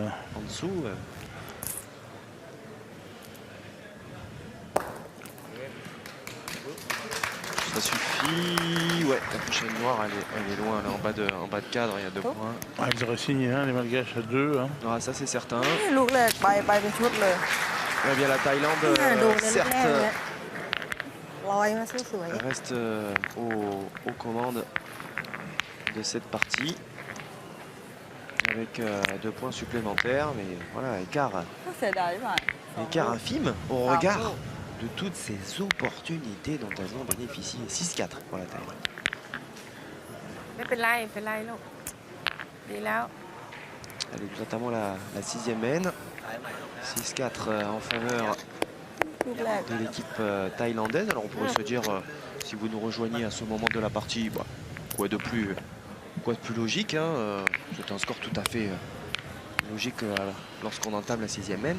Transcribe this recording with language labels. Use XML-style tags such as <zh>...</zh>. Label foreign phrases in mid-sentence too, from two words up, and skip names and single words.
<fr>En dessous. Ça suffit. Ouais, la prochaine noire, elle est loin. Elle est en bas de cadre, il y a 2 points. Ah, ils auraient signé les Malgaches à 2. Hein. Ah, ça c'est certain.</fr> <th>ลูกแรกไปเป็นชุดเลย</th> <fr>Eh bien, la Thaïlande, certes, reste aux commandes de cette partie. Avec 2 points supplémentaires. Mais voilà, écart infime au regard de toutes ces opportunités dont elles ont bénéficié. 6-4 pour la Thaïlande.</fr> <th>ไม่เป็นไรเป็นไรลูกดีแล้ว</th> <fr>Allez, notamment la 6e mène. 6-4 en faveur de l'équipe thaïlandaise. Alors on pourrait se dire, si vous nous rejoignez à ce moment de la partie, bah, quoi de plus logique, hein, c'est un score tout à fait logique lorsqu'on entame la 6e mène.</fr>